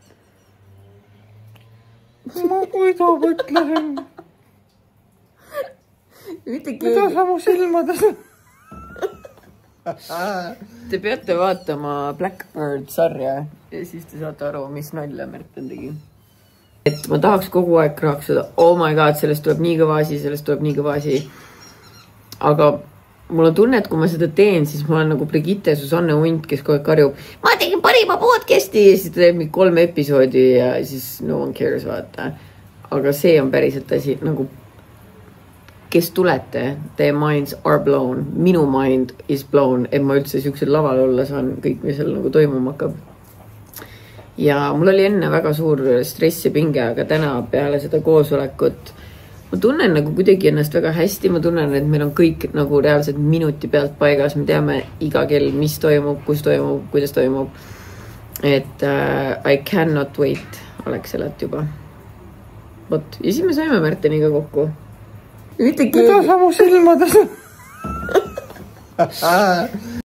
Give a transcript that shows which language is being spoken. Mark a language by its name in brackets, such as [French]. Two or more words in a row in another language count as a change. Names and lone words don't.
[Estonian] Ma kuida mõtlen. Mida sa mu silmades? Te peate vaatama Blackbird sarja ja siis te saate aru, mis nalja Märten tegi. Et ma tahaks kogu aeg kraaksada, [English] oh my god, [Estonian] sellest tuleb nii kõva asi, sellest tuleb nii kõva asi. Aga mul on tunne, et kui ma seda teen, siis ma olen nagu Brigitte Susanne Unt, kes kogu aeg karjub, ma tegin parima podcasti ja siis ta teeb 3 episoodi ja siis [English] no one cares, [Estonian] vaata. Aga see on päriselt asi, nagu kes tulete, teie [English] minds are blown. [Estonian] Minu [English] mind is blown, [Estonian] et ma üldse siuksel laval olla saan kõik, mis seal nagu toimuma hakkab. Ja mul oli enne väga suur stress ja pinge, aga täna peale seda koosolekut ma tunnen nagu kuidagi ennast väga hästi. Ma tunnen, et meil on kõik nagu reaalselt minuti pealt paigas. Me teame iga kell, mis toimub, kus toimub, kuidas toimub. Et [English] I cannot wait [Estonian] Alexelat juba. Vot, ja siis me saime Märteniga kokku. Mida sa mu silmades?